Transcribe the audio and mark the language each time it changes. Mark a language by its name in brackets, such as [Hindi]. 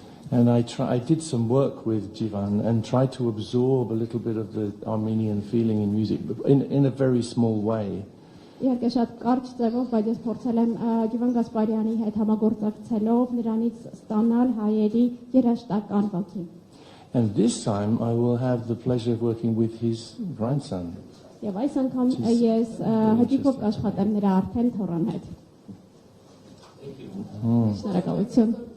[English] And I did some work with Jivan and tried to absorb a little bit of the Armenian feeling in music, in a very small way. [Armenian] Իհարկե շատ կարճ ձևով, բայց ես փորձել եմ Ջիվան Գասպարյանի հետ համագործակցելով նրանից ստանալ հայերի երաժշտական ոգին։ [English] And this time I will have the pleasure of working with his grandson. [Armenian] Եվ այս անգամ ես հաճիկով կաշխատեմ նրա արդեն թոռան հետ։ Շնորհակալություն։